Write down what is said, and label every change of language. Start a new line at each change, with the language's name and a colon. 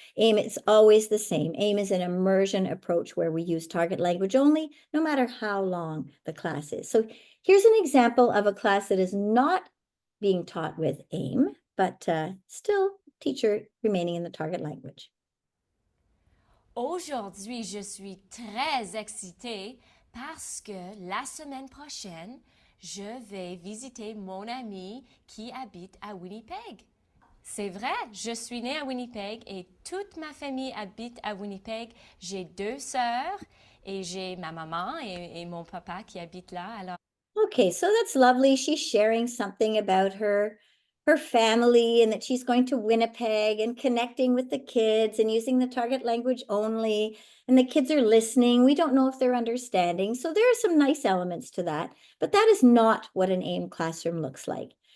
English: AIM is always the same. AIM is an immersion approach where we use target language only, no matter how long the class is. So here's an example of a class that is not being taught with AIM, but still teacher remaining in the target language.
French: Aujourd'hui, je suis très excitée parce que la semaine prochaine, je vais visiter mon ami qui habite à Winnipeg. C'est vrai, je suis née à Winnipeg et toute ma famille habite à Winnipeg. J'ai 2 sœurs et j'ai ma maman et mon papa qui habitent là. Alors...
English: Okay, so that's lovely. She's sharing something about her family and that she's going to Winnipeg and connecting with the kids and using the target language only. And the kids are listening. We don't know if they're understanding. So there are some nice elements to that, but that is not what an AIM classroom looks like.